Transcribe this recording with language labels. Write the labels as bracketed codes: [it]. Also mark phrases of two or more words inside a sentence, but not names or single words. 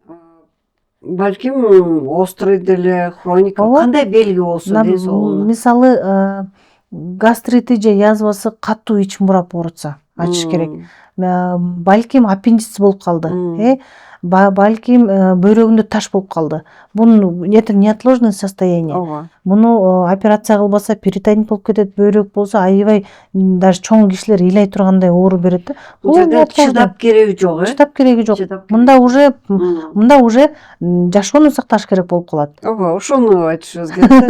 [ky] балким острый деле, хроника, кандай белги болсо ден соолугуна? Мисалы, гастрити же язвасы катуу ичим бурап оорутса, ачыш керек. Балким аппендицит болуп калды, балким бөйрөгүндө таш болуп калды. [ru] Бул это неотложное состояние. [ky] Муну операция кылбаса перитонит болуп кетет, бөйрөк болсо аябай даже чоң кишилер ыйлай тургандай оору берет да. Бул жерде чыдап кереги жок, Чыдап кереги жок. Мында уже жашоону сакташ керек болуп калат. Ошону айтышыбыз керек.